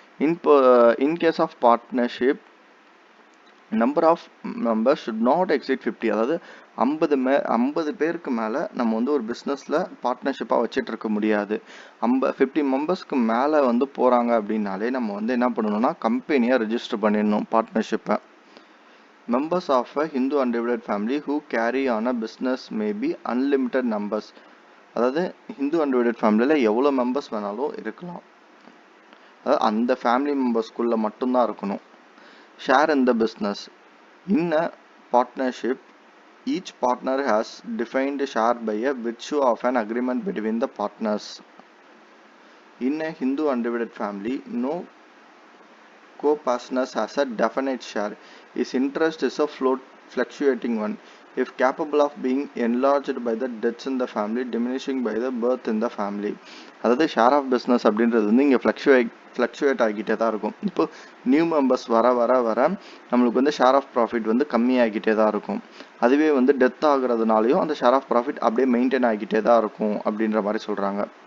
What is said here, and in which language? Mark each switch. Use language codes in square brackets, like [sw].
[en] In case of partnership, number of members should not exceed 50. [ta] அதாவது 50 பேருக்கு மேலே நம்ம வந்து ஒரு பிஸ்னஸில் பார்ட்னர்ஷிப்பாக வச்சுட்டு இருக்க முடியாது. 50 மெம்பர்ஸ்க்கு மேலே வந்து போகிறாங்க அப்படின்னாலே நம்ம வந்து என்ன பண்ணணும்னா கம்பெனியை ரெஜிஸ்டர் பண்ணிடணும் பார்ட்னர்ஷிப்பை. [en] Members of a Hindu undivided family who carry on a business may be unlimited numbers. [ta] அதாவது ஹிந்து அன்டிவைடட் ஃபேமிலியில் எவ்வளோ மெம்பர்ஸ் வேணாலும் இருக்கலாம். அதாவது அந்த ஃபேமிலி மெம்பர்ஸ்குள்ளே மட்டும்தான் இருக்கணும். [en] Share in the business. In a partnership, each partner has defined share by a virtue of an agreement between the partners. In a Hindu undivided family, no co-partner has a definite share. His interest is a fluctuating one. If capable of being enlarged by the deaths in the family, diminishing by the birth in the family. [ta] அதாவது share of business அப்படின்றது வந்து இங்கே fluctuate ஆகிட்டே தான் இருக்கும். இப்போ new members வர வர வர நம்மளுக்கு வந்து ஷேர் ஆஃப் ப்ராஃபிட் வந்து கம்மியாகிட்டே தான் இருக்கும். அதுவே வந்து டெத் ஆகுறதுனாலையும் அந்த ஷேர் ஆஃப் ப்ராஃபிட் அப்படியே மெயின்டைன் ஆகிட்டே தான் இருக்கும் அப்படின்ற மாதிரி சொல்கிறாங்க.